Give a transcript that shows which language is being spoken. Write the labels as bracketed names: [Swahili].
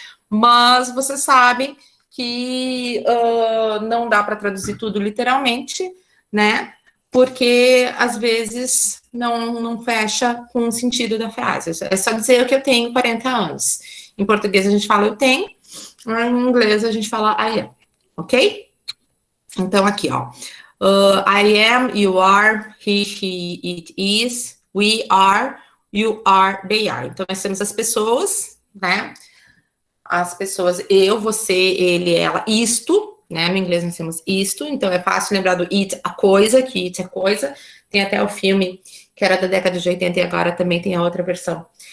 [Portuguese] Mas vocês sabem que não dá para traduzir tudo literalmente, né? Porque às vezes não fecha com o sentido da frase. É só dizer que eu tenho 40 anos. Em português a gente fala eu tenho, em inglês a gente fala [English] I am, [Portuguese] ok? Então aqui, ó. [English] I am, you are, he, she, it is, we are, you are, they are. [Portuguese] Então, nós temos as pessoas, né? As pessoas, eu, você, ele, ela, isto, né? No inglês nós temos isto, então é fácil lembrar do it, a coisa, que it é coisa. Tem até o filme que era da década de 80 e agora também tem a outra versão.